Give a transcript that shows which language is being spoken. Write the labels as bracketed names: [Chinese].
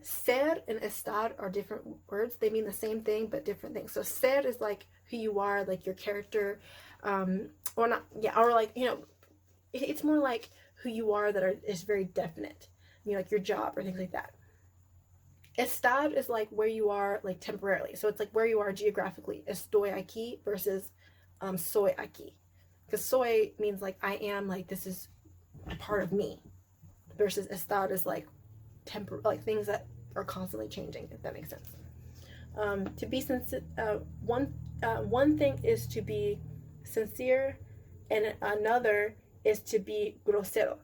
[English] Ser and estar are different words. They mean the same thing, but different things. So ser is like who you are, like your character, or not, yeah, or like, it's more like who you are is very definite, like your job or things like that. Estar is like where you are, like temporarily. So it's like where you are geographically. [Spanish] Estoy aquí versus soy aquí. [English] Because soy means like I am, like this is a part of me. Versus estar is like like things that are constantly changing, if that makes sense. To be sincere, one thing is to be sincere, and another is to be grosero.